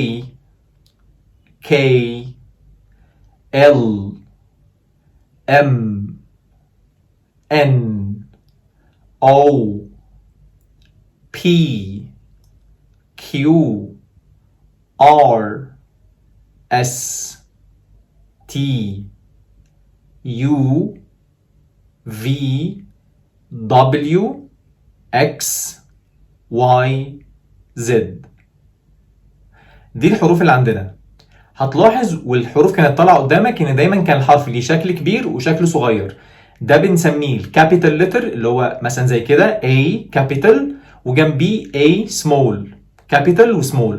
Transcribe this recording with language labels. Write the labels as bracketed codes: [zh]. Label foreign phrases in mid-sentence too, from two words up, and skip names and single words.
[en] K L M N O P Q R S T U V W X Y Z. [ar] دي الحروف اللي عندنا. هتلاحظ والحروف كانت طالعه قدامك ان دايما كان الحرف ليه شكل كبير وشكل صغير. ده بنسميه [en] capital letter, [ar] اللي هو مثلا زي كده [en] A capital [ar] وجنبيه [en] A small, [ar] كابيتال وسمول.